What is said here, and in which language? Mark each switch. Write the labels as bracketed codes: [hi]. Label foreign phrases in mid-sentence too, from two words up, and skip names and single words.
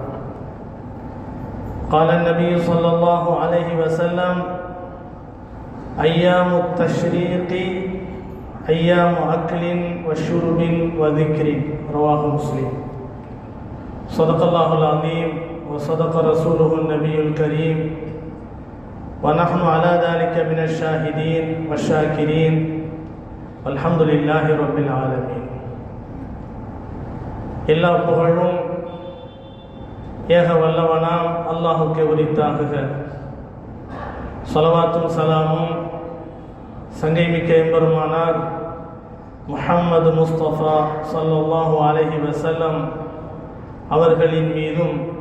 [ar] قال النبي صلى الله عليه وسلم: أيام التشريق أيام أكل وشرب وذكر. رواه مسلم. صدق الله العظيم وصدق رسوله النبي الكريم، ونحن على ذلك من الشاهدين والشاكرين، والحمد لله رب العالمين. [ta] எல்லா புகழும் ஏக வல்லவனாம் அல்லாஹுக்கு உரித்தாகுக. ஸலவாத்தும் சலாமும் சங்கைமிக்க எம்பெருமானார் முஹம்மது முஸ்தபா [ar] صلى الله عليه وسلم [ta] அவர்களின் மீதும்,